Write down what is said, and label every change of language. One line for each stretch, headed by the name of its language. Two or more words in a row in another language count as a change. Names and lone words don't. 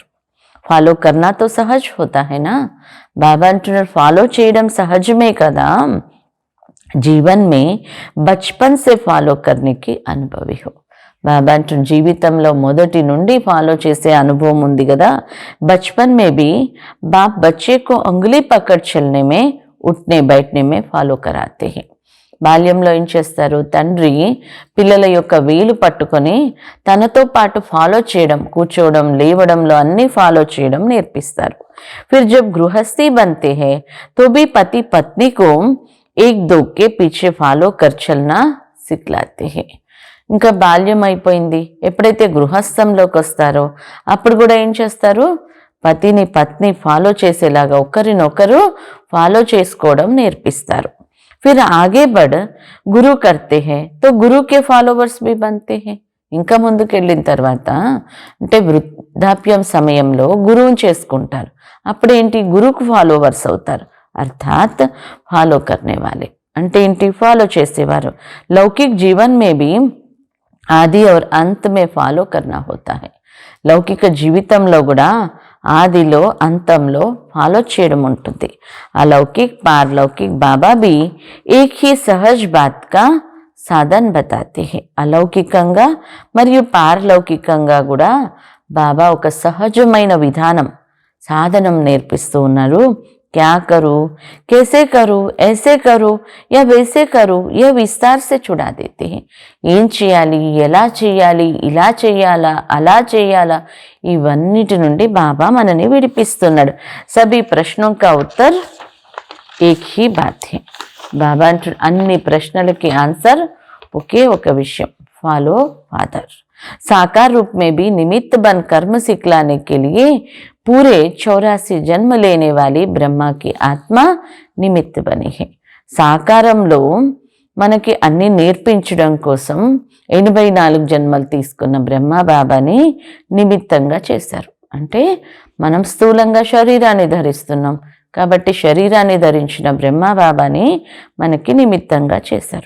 Hindi: फॉलो करना तो सहज होता है ना.
Telugu: బాబా అంటున్నారు, ఫాలో చేయడం సహజమే కదా.
Hindi: जीवन में बचपन से फॉलो करने की अनुभवी हो.
Telugu: బాబా అంటున్న జీవితంలో మొదటి నుండి ఫాలో చేసే అనుభవం ఉంది కదా.
Hindi: बचपन में भी बाप बच्चे को अंगुली पकड़ चलने में, उठने बैठने में फॉलो कराते हैं.
Telugu: బాల్యంలో ఏం చేస్తారు? తండ్రి పిల్లల యొక్క వేలు పట్టుకొని తనతో పాటు ఫాలో చేయడం, కూర్చోవడం, లేవడంలో అన్నీ ఫాలో చేయడం నేర్పిస్తారు.
Hindi: फिर जब गृहस्थी बनते हैं तो भी पति पत्नी को एक दो के पीछे फॉलो कर चलना सिखलाते हैं.
Telugu: ఇంకా బాల్యం అయిపోయింది, ఎప్పుడైతే గృహస్థంలోకి వస్తారో అప్పుడు కూడా ఏం చేస్తారు? పతిని పత్ని ఫాలో చేసేలాగా ఒకరినొకరు ఫాలో చేసుకోవడం నేర్పిస్తారు.
Hindi: फिर आगे बढ़ गुरु करते हैं तो गुरु के फॉलोवर्स भी बनते हैं.
Telugu: ఇంకా ముందుకెళ్ళిన తర్వాత అంటే వృద్ధాప్యం సమయంలో గురువుని చేసుకుంటారు, అప్పుడేంటి? గురువుకు ఫాలోవర్స్ అవుతారు. అర్థాత్
Hindi: फॉलो करने वाले
Telugu: అంటే ఏంటి? ఫాలో చేసేవారు.
Hindi: लौकिक जीवन में भी आदि और अंत में फॉलो करना होता है.
Telugu: లౌకిక జీవితంలో కూడా ఆదిలో అంతంలో ఫాలో చేయడం ఉంటుంది.
Hindi: अलौकिक पारलौकिक बाबा भी एक ही सहज बात का साधन बताते हैं.
Telugu: అలౌకికంగా మరియు పారలౌకికంగా కూడా బాబా ఒక సహజమైన విధానం, సాధనం నేర్పిస్తూ ఉన్నారు.
Hindi: क्या करूँ, कैसे करूँ, ऐसे करूँ या वैसे करूँ, यह विस्तार से छुड़ा देते हैं.
Telugu: ఏం చేయాలి, ఎలా చేయాలి, ఇలా చేయాలా, అలా చేయాలా, ఇవన్నిటి నుండి బాబా మనని విడిపిస్తున్నాడు.
Hindi: सभी प्रश्नों का उत्तर एक ही बात है.
Telugu: బాబా అంటు అన్ని ప్రశ్నలకి ఆన్సర్ ఒకే ఒక విషయం,
English: Follow father.
Hindi: साकार रूप में भी निमित्त बन कर्म सिखलाने के लिए पूरे 84 जन्म लेने वाली ब्रह्मा की आत्मा निमित्त बनी है.
Telugu: సాకారంలో మనకి అన్ని నేర్పించడం కోసం 84 జన్మలు తీసుకున్న బ్రహ్మ బాబాని నిమిత్తంగా చేశారు. అంటే మనం స్థూలంగా శరీరాన్ని ధరిస్తున్నాం కాబట్టి శరీరాన్ని ధరించిన బ్రహ్మ బాబాని మనకి నిమిత్తంగా చేశారు.